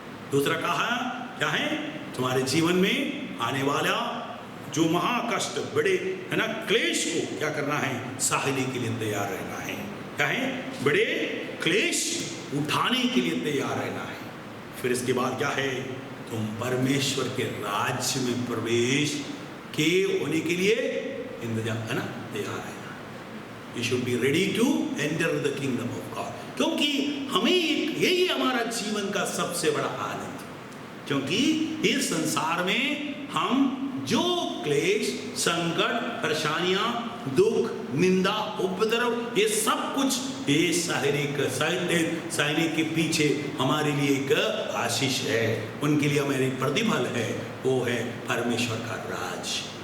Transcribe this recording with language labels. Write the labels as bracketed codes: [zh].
[hi] दूसरा कहा क्या है, तुम्हारे जीवन में आने वाला जो महाकष्ट, बड़े है ना, क्लेश को क्या करना है, सहने के लिए तैयार रहना है। क्या है, बड़े क्लेश उठाने के लिए तैयार रहना है। फिर इसके बाद क्या है, तुम परमेश्वर के राज्य में प्रवेश के होने के लिए इंतजार है ना, तैयार है। [en] You should be ready to enter the kingdom of God। [hi] क्योंकि हमें यही हमारा जीवन का सबसे बड़ा आनंद, क्योंकि इस संसार में हम जो क्लेश, संकट, परेशानियां, दुख, निंदा, उपद्रव, ये सब कुछ ये सहने के पीछे हमारे लिए एक आशीष है, उनके लिए हमारी प्रतिफल है, वो है परमेश्वर का राज।